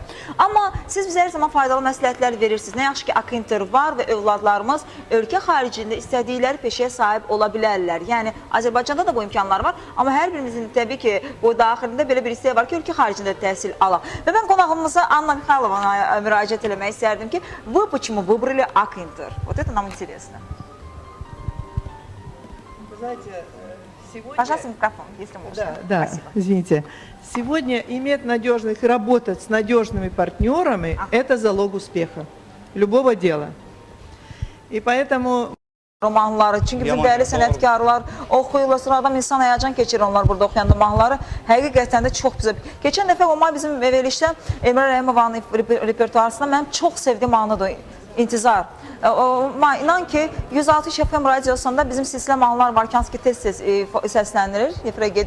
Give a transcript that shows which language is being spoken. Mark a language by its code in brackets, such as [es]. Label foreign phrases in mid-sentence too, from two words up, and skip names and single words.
[az] Amma siz bizə hər zaman faydalı məsləhətlər verirsiniz. Nə yaxşı ki, Akinter var və övladlarımız ölkə xaricində istədikləri peşəyə sahib ola bilərlər. Yəni, Azərbaycanda da bu imkanlar var. Amma hər birimizin təbii ki, bu daxilində belə bir istəyi var ki, ölkə xaricində təhsil alaq. Və mən qonağımıza Anna Mixaylovana müraciət eləmək istərdim ki, [ru] вы почему выбрали Akinter? Вот это нам интересно. Знаете, сегодня... Пожалуйста, микрофон, если можно. Да, Спасибо. извините. Сегодня иметь надежных, работать с надежными партнерами – это залог успеха любого дела. И поэтому... [az] Romanları, çünki bizim dəyərli sənətkarlar oxuyurlar, sonra adam insan həyəcan keçirir onlar burada oxuyanda mahnıları. Həqiqətən də çox güzel. Keçən dəfə Omay bizim verilişdə Emrah Rəhimovanın repertuarısında mənim çox sevdiyim mahnıdır, İntizar. İnan ki, 106 FM radiosunda bizim silsilə mahnılar var ki, hansı ki tez-tez səsləndirir, efirə gedir.